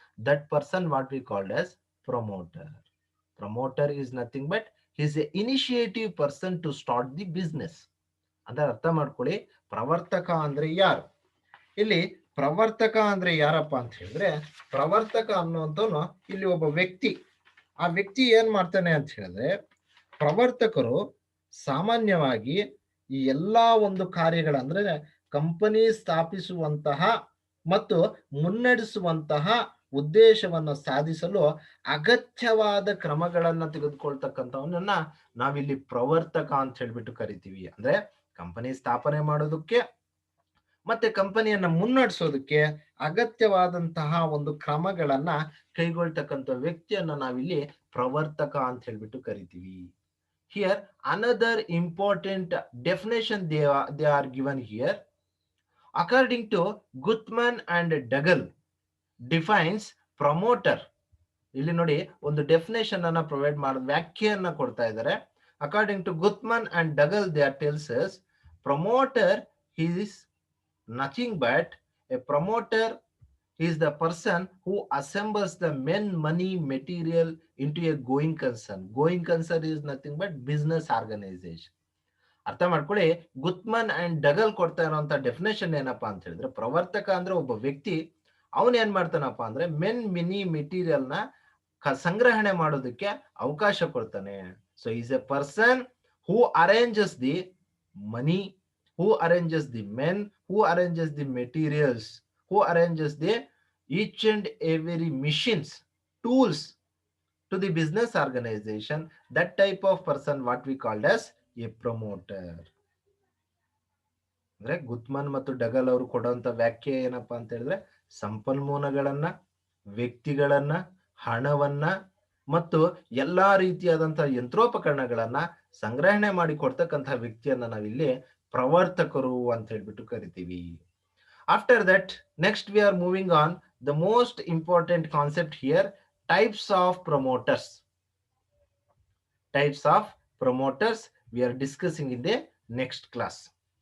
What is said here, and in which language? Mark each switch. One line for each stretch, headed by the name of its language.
English: That person what we called as promoter. Promoter is nothing but he's a initiative person to start the business.
Kannada: ಅದರ ಅರ್ಥ ಮಾಡ್ಕೊಳ್ಳಿ. ಪ್ರವರ್ತಕ ಅಂದ್ರೆ ಯಾರು? ಇಲ್ಲಿ ಪ್ರವರ್ತಕ ಅಂದ್ರೆ ಯಾರಪ್ಪ ಅಂತ ಹೇಳಿದ್ರೆ, ಪ್ರವರ್ತಕ ಅನ್ನುವಂಥವನು ಇಲ್ಲಿ ಒಬ್ಬ ವ್ಯಕ್ತಿ. ಆ ವ್ಯಕ್ತಿ ಏನ್ ಮಾಡ್ತಾನೆ ಅಂತ ಹೇಳಿದ್ರೆ, ಪ್ರವರ್ತಕರು ಸಾಮಾನ್ಯವಾಗಿ ಈ ಎಲ್ಲಾ ಒಂದು ಕಾರ್ಯಗಳಂದ್ರೆ ಕಂಪನಿ ಸ್ಥಾಪಿಸುವಂತಹ ಮತ್ತು ಮುನ್ನಡೆಸುವಂತಹ ಉದ್ದೇಶವನ್ನು ಸಾಧಿಸಲು ಅಗತ್ಯವಾದ ಕ್ರಮಗಳನ್ನ ತೆಗೆದುಕೊಳ್ತಕ್ಕಂಥವನ್ನ ನಾವಿಲ್ಲಿ ಪ್ರವರ್ತಕ ಅಂತ ಹೇಳ್ಬಿಟ್ಟು ಕರಿತೀವಿ. ಅಂದ್ರೆ ಕಂಪನಿ ಸ್ಥಾಪನೆ ಮಾಡೋದಕ್ಕೆ ಮತ್ತೆ ಕಂಪನಿಯನ್ನ ಮುನ್ನಡೆಸೋದಕ್ಕೆ ಅಗತ್ಯವಾದಂತಹ ಒಂದು ಕ್ರಮಗಳನ್ನ ಕೈಗೊಳ್ತಕ್ಕಂಥ ವ್ಯಕ್ತಿಯನ್ನ ನಾವಿಲ್ಲಿ ಪ್ರವರ್ತಕ ಅಂತ ಹೇಳ್ಬಿಟ್ಟು ಕರಿತೀವಿ.
English: Here another important definition they are given here. According to Gutman and Duggal defines promoter.
Kannada: ಇಲ್ಲಿ ನೋಡಿ ಒಂದು ಡೆಫಿನೇಷನ್ ಅನ್ನ ಪ್ರೊವೈಡ್ ಮಾಡ ವ್ಯಾಖ್ಯೆಯನ್ನ ಕೊಡ್ತಾ ಇದ್ದಾರೆ.
English: According to Guthmann and Dougall they are tells us promoter is nothing but a promoter is the person who assembles the men, money, material into a going concern. Going concern is nothing but business organization.
Kannada: ಅರ್ಥ ಮಾಡ್ಕೊಳ್ಳಿ. ಗುತ್ಮನ್ and ಡಗಲ್ ಕೊಡ್ತಾ ಇರುವಂತ definition ಏನಪ್ಪಾ ಅಂತ ಹೇಳಿದ್ರೆ, ಪ್ರವರ್ತಕ ಅಂದ್ರೆ ಒಬ್ಬ ವ್ಯಕ್ತಿ. ಅವನ್ ಏನ್ ಮಾಡ್ತಾನಪ್ಪ ಅಂದ್ರೆ ಮೆನ್ ಮಿನಿ ಮೆಟೀರಿಯಲ್ ನ ಸಂಗ್ರಹಣೆ ಮಾಡೋದಕ್ಕೆ ಅವಕಾಶ ಕೊಡ್ತಾನೆ.
English: So is a person who arranges the money, who arranges the men, who arranges the materials, who arranges the each and every machines, tools to the business organization. That type of person what we called as a promoter.
Kannada: ಅಂದ್ರೆ ಗುತ್ಮನ್ ಮತ್ತು ಡಗಲ್ ಅವರು ಕೊಡುವಂತ ವ್ಯಾಖ್ಯೆ ಏನಪ್ಪಾ ಅಂತ ಹೇಳಿದ್ರೆ, ಸಂಪನ್ಮೂಲಗಳನ್ನ, ವ್ಯಕ್ತಿಗಳನ್ನ, ಹಣವನ್ನ ಮತ್ತು ಎಲ್ಲಾ ರೀತಿಯಾದಂತಹ ಯಂತ್ರೋಪಕರಣಗಳನ್ನ ಸಂಗ್ರಹಣೆ ಮಾಡಿ ಕೊಡ್ತಕ್ಕಂತಹ ವ್ಯಕ್ತಿಯನ್ನ ನಾವಿಲ್ಲಿ ಪ್ರವರ್ತಕರು ಅಂತ ಹೇಳ್ಬಿಟ್ಟು ಕರಿತೀವಿ.
English: After that, next we are moving on the most important concept here, types of promoters. Types of promoters we are discussing in the next class.